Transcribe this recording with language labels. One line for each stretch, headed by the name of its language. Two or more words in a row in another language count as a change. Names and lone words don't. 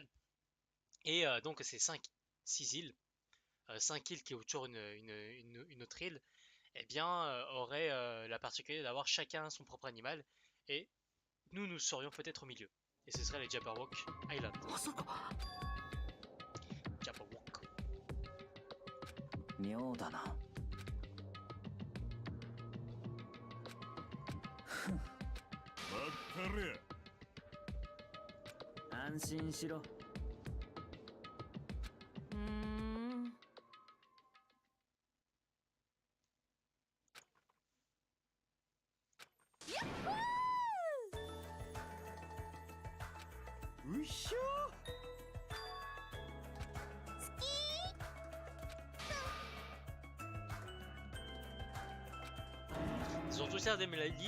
French: Et donc c'est 6 îles, 5 îles qui autour une autre île, eh bien auraient la particularité d'avoir chacun son propre animal. Et nous serions peut-être au milieu. Et ce serait les Jabberwock Island. Jabberwock.
Japanese: 妙だな。わかる。安心しろ。うっしょ。
French: Ils ont tous l'air d'aimer l'île.